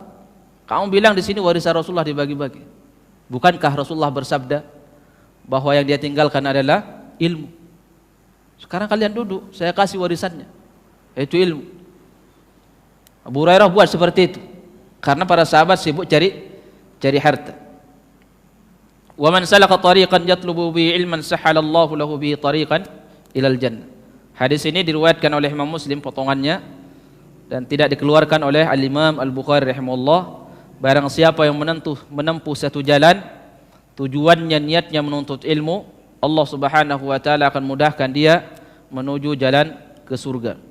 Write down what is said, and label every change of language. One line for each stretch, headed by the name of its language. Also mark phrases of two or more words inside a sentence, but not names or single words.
Indonesian: Kamu bilang di sini warisan Rasulullah dibagi-bagi. Bukankah Rasulullah bersabda bahwa yang dia tinggalkan adalah ilmu? Sekarang kalian duduk, saya kasih warisannya, yaitu ilmu. Abu Hurairah buat seperti itu karena para sahabat sibuk cari harta.
Arabic: ومن سلك طريقا يطلب به علما سهل الله له به طريقا إلى الجنة.
Indonesian: Hadis ini diriwayatkan oleh Imam Muslim potongannya dan tidak dikeluarkan oleh Al-Imam Al-Bukhari rahimahullah. Barang siapa yang menempuh satu jalan, tujuannya niatnya menuntut ilmu, Allah
Arabic: سبحانه وتعالى
Indonesian: akan mudahkan dia menuju jalan ke surga.